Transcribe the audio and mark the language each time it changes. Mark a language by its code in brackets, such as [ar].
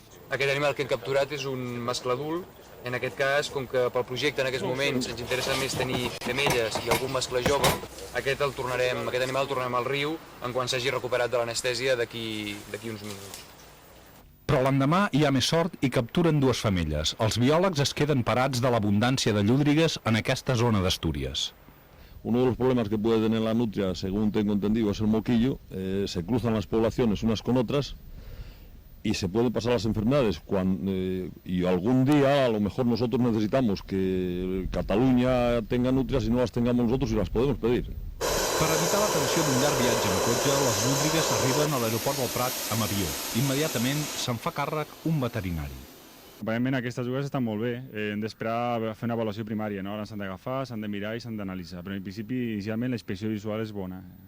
[ca] Aquest animal que hem capturat és un mascle adult. En aquest cas, com que pel projecte en aquests moments ens interessa més tenir femelles i algun mascle jove, aquest animal el tornarem al riu en quan s'hagi recuperat de l'anestèsia d'aquí uns minuts. Però l'endemà hi ha més sort i capturen 2 femelles. Els biòlegs es queden parats de l'abundància de llúdrigues en aquesta zona d'Astúries. [es] Uno de los problemas que puede tener la nutria, según tengo entendido, es el moquillo. Se cruzan las poblaciones unas con otras y se pueden pasar las enfermedades. Y algún día, a lo mejor nosotros necesitamos que Cataluña tenga nutrias y no las tengamos nosotros y las podemos pedir. [ca] Per evitar la tensió d'un llarg viatge en cotxe, les llúdrigues arriben a l'aeroport del Prat amb avió. Immediatament se'n fa càrrec un veterinari. Aparentment aquestes dues estan molt bé, hem d'esperar a fer una avaluació primària, no? Ara s'han d'agafar, s'han de mirar i s'han d'analitzar, però en principi inicialment la inspecció visual és bona.